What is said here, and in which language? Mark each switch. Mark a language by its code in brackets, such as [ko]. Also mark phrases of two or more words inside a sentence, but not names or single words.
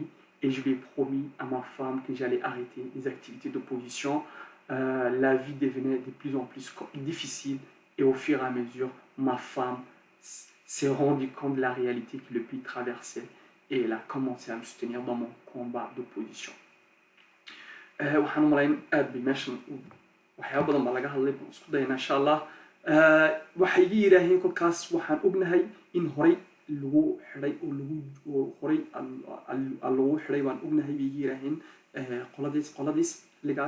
[fr] Et je lui ai promis à ma femme que j'allais arrêter les activités d'opposition. La vie devenait de plus en plus difficile et au fur et à mesure, ma femme s'est rendue compte de la réalité que le pays traversait et elle a commencé à me soutenir dans mon combat d'opposition. [so] waxaan u malayn aad bay meeshan waxyaaba badan baa laga hadlay baan isku dayna [ar] إن شاء الله [so] waxay iga yidhaaheen kolkaas waxaan ognahay in horey lagu xidhay oo horey lagu xidhay baan ognahay bay iga yidhaaheen qoladiis ligaas